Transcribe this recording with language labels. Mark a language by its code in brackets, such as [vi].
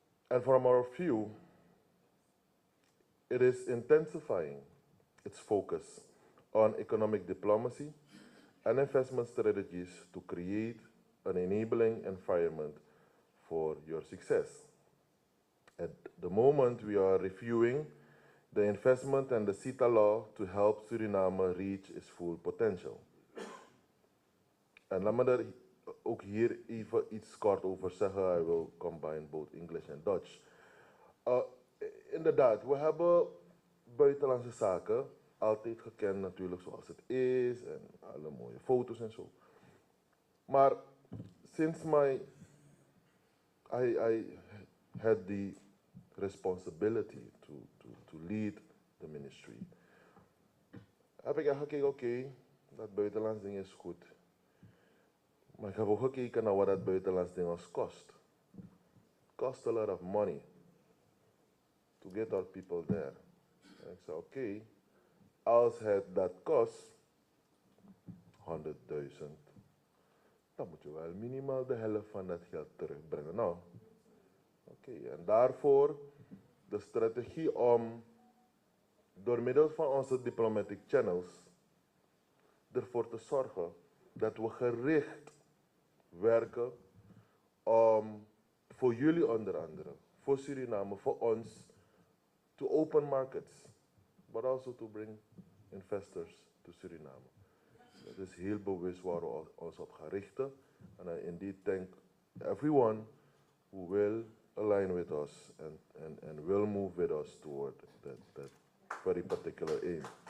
[en] And from our view, it is intensifying its focus on economic diplomacy and investment strategies to create an enabling environment for your success. At the moment, we are reviewing the investment and the SITA law to help Suriname reach its full potential. [nl] En laat me daar ook hier even iets kort over zeggen. [en] I will combine both English and Dutch. [nl] Inderdaad, we hebben buitenlandse zaken altijd gekend natuurlijk zoals het is en alle mooie foto's en zo. Maar [en] since I had the responsibility to lead the ministry, [nl] heb ik echt gekeken, oké, dat buitenlands ding is goed. Maar ik heb ook gekeken naar wat dat buitenlands ding ons kost. [en] It cost a lot of money to get our people there. [nl] En ik zei, oké, als het dat kost, 100.000, dan moet je wel minimaal de helft van dat geld terugbrengen. Nou, oké, en daarvoor de strategie om door middel van onze diplomatic channels ervoor te zorgen dat we gericht werken om voor jullie onder andere, voor Suriname, voor ons, [en] to open markets, but also to bring investors to Suriname. [nl] Dat is heel bewust waar we ons op gaan richten. [en] And I indeed thank everyone who will align with us and will move with us toward that very particular aim.